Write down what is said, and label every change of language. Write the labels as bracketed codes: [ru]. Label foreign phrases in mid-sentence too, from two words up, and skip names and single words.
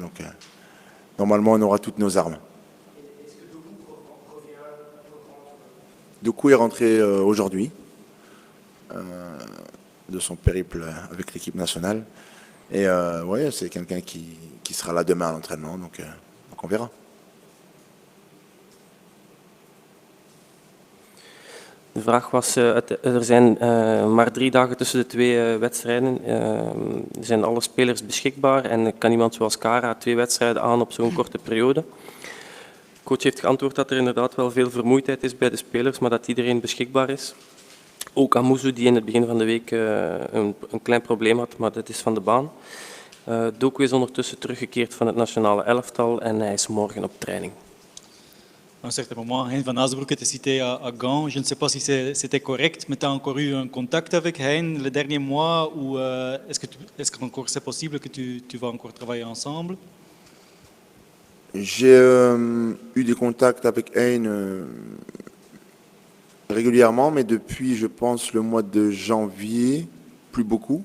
[fr] Donc normalement, on aura toutes nos armes. Est-ce que Doku est rentré aujourd'hui de son périple avec l'équipe nationale. Et ouais, c'est quelqu'un qui sera là demain à l'entraînement, donc on verra. [nl] De vraag was, er zijn maar 3 dagen tussen de 2 wedstrijden. Zijn alle spelers beschikbaar en kan iemand zoals Cara 2 wedstrijden aan op zo'n korte periode? De coach heeft geantwoord dat er inderdaad wel veel vermoeidheid is bij de spelers, maar dat iedereen beschikbaar is. Ook Amouzou, die in het begin van de week een klein probleem had, maar dat is van de baan. Doku is ondertussen teruggekeerd van het nationale elftal en hij is morgen op training. [fr] À un certain moment, Hein van Azenbroek était cité à Gand. Je ne sais pas si c'était correct, mais tu as encore eu un contact avec Hein les derniers mois ou est-ce qu'encore c'est possible que tu vas encore travailler ensemble? J'ai eu des contacts avec Hein régulièrement, mais depuis, je pense, le mois de janvier, plus beaucoup.